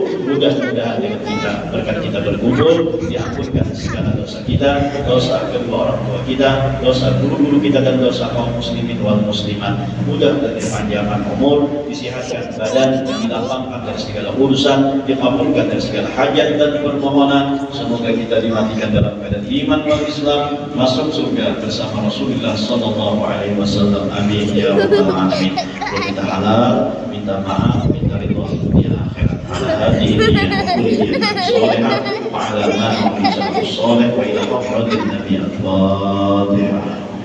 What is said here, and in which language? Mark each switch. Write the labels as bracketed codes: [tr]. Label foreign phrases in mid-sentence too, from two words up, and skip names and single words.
[id] Mudah-mudahan dengan kita berkat kita berkumpul diampunkan segala dosa kita, dosa kedua orang tua kita, dosa guru-guru kita, dan dosa kaum [ar] المسلمين والمسلمات. [id] Mudah dan dipanjangkan umur, disihatkan badan, dilapangkan dari segala urusan, dikabulkan dari segala hajat dan permohonan. Semoga kita dimatikan dalam keadaan [ar] إيمان والإسلام, [id] masuk surga bersama Rasulullah [ar] صلى الله عليه وسلم. آمين يا رب العالمين. [id] Kita halal, minta maaf, minta ridho di akhirat. [ar] على هذه صالحة وعلى ما في صالح وإلى حضرة النبي الفاتحة.